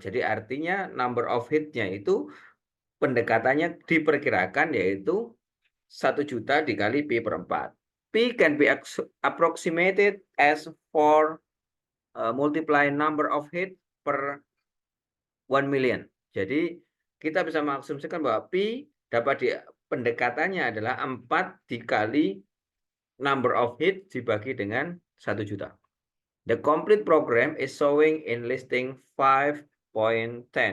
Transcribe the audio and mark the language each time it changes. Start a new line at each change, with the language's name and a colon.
Indonesian: Jadi artinya number of hit-nya itu pendekatannya diperkirakan yaitu 1 juta dikali P per 4.
English: P can be approximated as 4 multiply number of hit per 1 million.
Indonesian: Jadi kita bisa mengasumsikan bahwa P dapat pendekatannya adalah 4 dikali number of hit dibagi dengan 1 juta.
English: The complete program is showing in listing 5.10.